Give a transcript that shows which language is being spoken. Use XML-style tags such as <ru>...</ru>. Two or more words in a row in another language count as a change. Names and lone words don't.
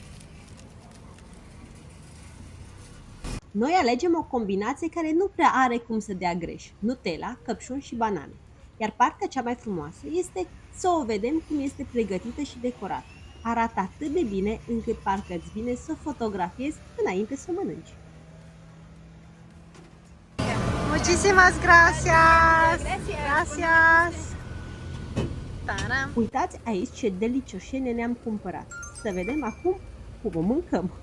<ro>Noi alegem o combinație care nu prea are cum să dea greș, Nutella, căpșuni și banane. Iar partea cea mai frumoasă este să o vedem cum este pregătită și decorată. Arată atât de bine încât parcă îți vine să fotografiezi înainte să mănânci.</ro> <es>Muchísimas gracias! Gracias! Taram!</es> <ro>Uitați aici ce delicioșene ne-am cumpărat. Să vedem acum cum o mâncăm.</ro>